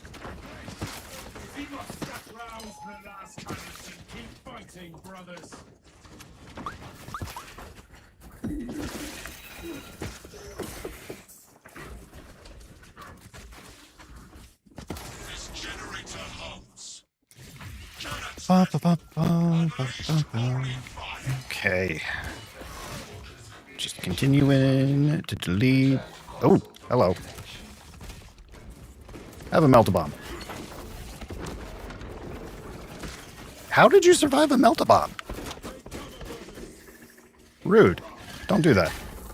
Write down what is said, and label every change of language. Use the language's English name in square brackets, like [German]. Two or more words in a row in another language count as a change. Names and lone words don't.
[English] We must strap round the last cannons and keep fighting, brothers. This generator hums. Ba, ba, ba, ba, Unleash ba, ba. glory fire. Okay. Just continuing to delete. Oh, hello. Have a melt-a-bomb. How did you survive a melt-a-bomb? Rude. Don't do that.